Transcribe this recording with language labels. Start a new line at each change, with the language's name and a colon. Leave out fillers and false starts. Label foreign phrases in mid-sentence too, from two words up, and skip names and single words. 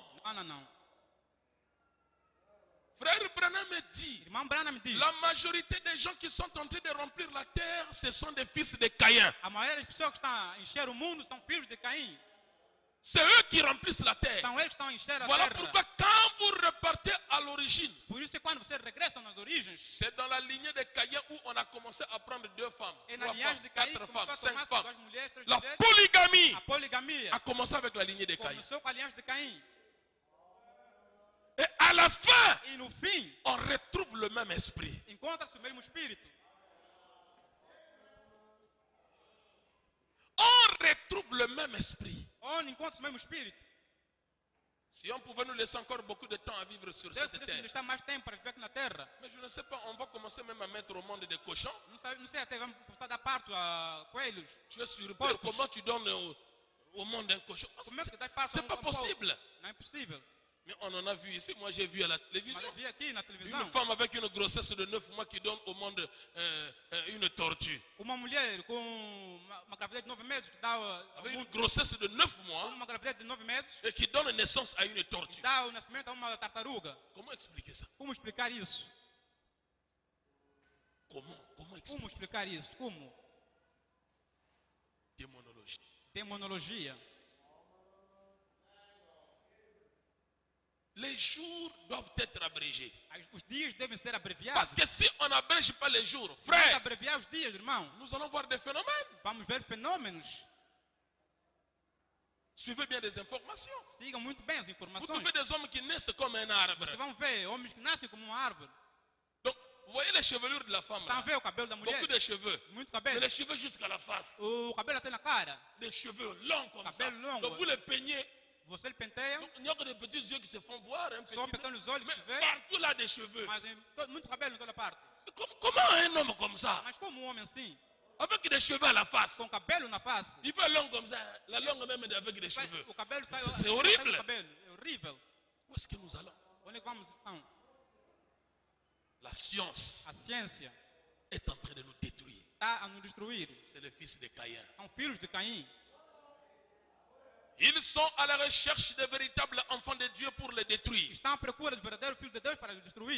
Portuguese: Não.
French: Frère Branham me dit,
Portuguese: Irmão Branham me diz.
French: la majorité des gens qui sont en train de remplir la terre, ce sont des fils de Caïn.
Portuguese: A maioria das pessoas que estão a encher o mundo são filhos de Caim.
French: C'est eux qui remplissent la terre.
Portuguese: São eles que estão a encher a
French: Voilà
Portuguese: terra.
French: pourquoi quand vous repartez à l'origine,
Portuguese: Por isso é quando você regressa nas origens,
French: c'est dans la lignée de Caïn où on a commencé à prendre 2 femmes,
Portuguese: é na
French: 3
Portuguese: linhagem
French: femmes,
Portuguese: de Caim
French: 4
Portuguese: que começou
French: femmes,
Portuguese: a
French: 5
Portuguese: tomar
French: femmes.
Portuguese: 2 mulheres, 3
French: La
Portuguese: mulheres.
French: polygamie
Portuguese: A poligamia
French: a commencé avec la lignée de Caïn.
Portuguese: começou com a linhagem de Caim.
French: Et à la fin,
Portuguese: E no fim,
French: on retrouve le même esprit.
Portuguese: encontra-se o mesmo espírito.
French: On retrouve le même esprit.
Portuguese: Onde encontra-se o mesmo espírito.
French: Si on pouvait nous laisser encore beaucoup de temps à vivre sur
Portuguese: Deus
French: cette
Portuguese: pudesse nos
French: terre.
Portuguese: deixar mais tempo para viver aqui na terra.
French: Mais je ne sais pas, on va commencer même à mettre au monde des cochons.
Portuguese: Não sei até vamos começar a dar parto a coelhos.
French: Tu es surpris,
Portuguese: Porcos.
French: comment tu donnes au monde un cochon?
Portuguese: Como é que dás parto
French: C'est pas
Portuguese: porco?
French: possible.
Portuguese: Não é possível.
French: Mais on en a vu ici, moi j'ai vu à la
Portuguese: Mas
French: télévision.
Portuguese: eu vi aqui na televisão
French: Une femme avec une grossesse de 9 mois qui donne au monde une tortue.
Portuguese: uma mulher com uma gravidez de 9 meses que dá
French: Avec une grossesse de 9 mois
Portuguese: uma gravidez de 9 meses
French: et qui donne naissance à une tortue.
Portuguese: dá o nascimento a uma tartaruga.
French: Comment expliquer ça?
Portuguese: Como explicar isso?
French: Comment
Portuguese: Como
French: expliquer ça?
Portuguese: explicar isso? Como?
French: Démonologie.
Portuguese: Demonologia.
French: Les jours doivent être abrégés.
Portuguese: Os dias devem ser
French: Parce
Portuguese: abreviados.
French: que si on n'abrège pas les jours,
Portuguese: Se nós
French: frère,
Portuguese: abreviar os dias, irmão,
French: nous allons voir des phénomènes.
Portuguese: vamos ver fenômenos.
French: Suivez bien des informations.
Portuguese: Sigam muito bem as
French: Vous
Portuguese: informações.
French: trouvez des hommes qui naissent comme un arbre.
Portuguese: Vocês vão ver homens que nascem como uma árvore.
French: Donc, vous voyez les chevelures de la femme
Portuguese: Estão
French: là?
Portuguese: a ver o cabelo da mulher?
French: Beaucoup de cheveux.
Portuguese: Muito
French: Mais
Portuguese: cabelo.
French: les cheveux jusqu'à la face.
Portuguese: O cabelo até na cara.
French: Des cheveux longs comme ça.
Portuguese: Cabelo longo.
French: Donc vous les peignez.
Portuguese: Você ele penteia,
French: Donc, il n'y a que des petits yeux qui se font voir. Un petit
Portuguese: só
French: peu.
Portuguese: pequenos olhos
French: Mais
Portuguese: que se vê,
French: partout là des cheveux.
Portuguese: mas muito cabelo em toda parte.
French: Mais comment un homme comme ça,
Portuguese: Mas como um homem assim,
French: avec des cheveux à la face,
Portuguese: com cabelo na face,
French: il fait long comme ça, la langue même est avec des cheveux.
Portuguese: o cabelo sai,
French: C'est
Portuguese: sai
French: horrible.
Portuguese: do cabelo. É horrível.
French: Où est-ce que nous allons?
Portuguese: Onde é que vamos então?
French: La science
Portuguese: A ciência
French: est en train de nous détruire.
Portuguese: está a nos destruir.
French: C'est le fils de Caïn.
Portuguese: São filhos de Caim.
French: Ils sont à la recherche de véritables enfants de Dieu pour les détruire.
Portuguese: Estão à procura do verdadeiro filho de Deus para os destruir.